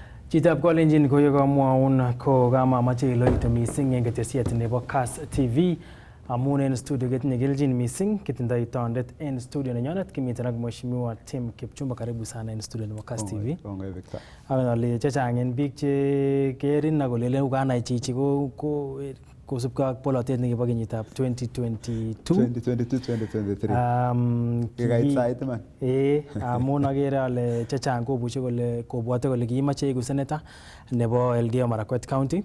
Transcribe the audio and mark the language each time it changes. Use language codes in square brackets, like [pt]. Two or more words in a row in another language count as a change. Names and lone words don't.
[kln] Chitab kolenjin koyekamwaun ko kamamache iloite missing en ketesiet nebo Kass TV amun en studio ketinye keljin missing kitindoi tondet en studio nenyonet kimiten ak mheshimiwa Tim Kipchumba. [sw] Karibu sana [kln] en studio nebo Kass TV. Awen ale chechang en biik che kerin akolelen ukanai chichi ko kosubkei ak polotet nekibo kenyitab 2022-2023. Amun akere ale chechang kobwote kole kiimache iku senator nebo Elgeyo Marakwet County.